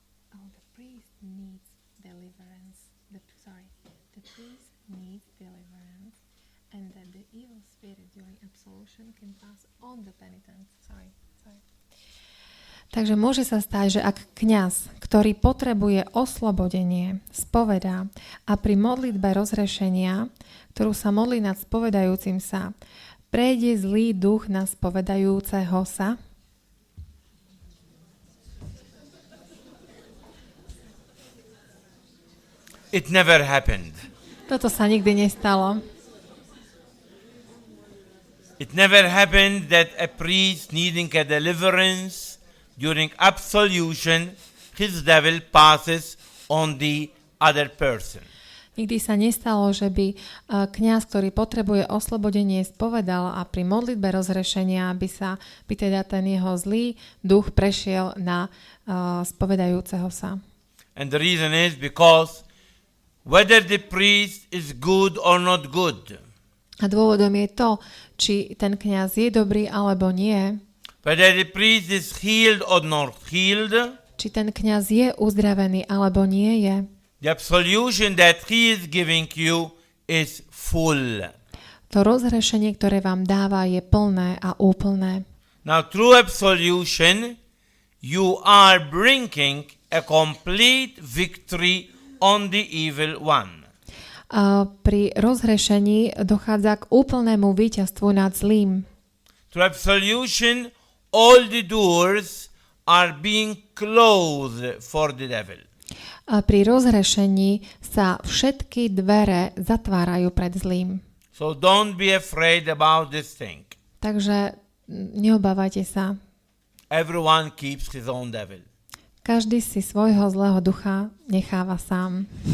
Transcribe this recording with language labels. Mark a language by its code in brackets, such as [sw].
[en] The priest needs deliverance. The priest needs deliverance, and that the evil spirit during absolution can pass on the penitent. [sk] Takže môže sa stať, že ak kňaz, ktorý potrebuje oslobodenie, spovedá a pri modlitbe rozrešenia, ktorú sa modlí nad spovedajúcim sa, prejde zlý duch na spovedajúceho sa? [en] It never happened. [sk] Toto sa nikdy nestalo. [en] It never happened that a priest needing a deliverance during absolution, his devil passes on the other person. [sk] Nikdy sa nestalo, že by kňaz, ktorý potrebuje oslobodenie, spovedal a pri modlitbe rozrešenia by teda ten jeho zlý duch prešiel na spovedajúceho sa. [en] And the reason is because whether the priest is good or not good, [sk] a dôvodom je to, či ten kňaz je dobrý alebo nie, [en] whether the priest is healed or not healed, [sk] či ten kňaz je uzdravený alebo nie je, [en] the absolution that he is giving you is full. [sk] To rozhrešenie, ktoré vám dáva, je plné a úplné. [en] Now through absolution, you are bringing a complete victory on the evil one. [sk] A pri rozhrešení dochádza k úplnému víťazstvu nad zlým. [en] Through absolution, all the doors are being closed for the devil. [sk] A pri rozhrešení sa všetky dvere zatvárajú pred zlým. [en] So don't be afraid about this thing. [sk] Takže neobávajte sa. [en] Everyone keeps his own devil. [sk] Každý si svojho zlého ducha necháva sám.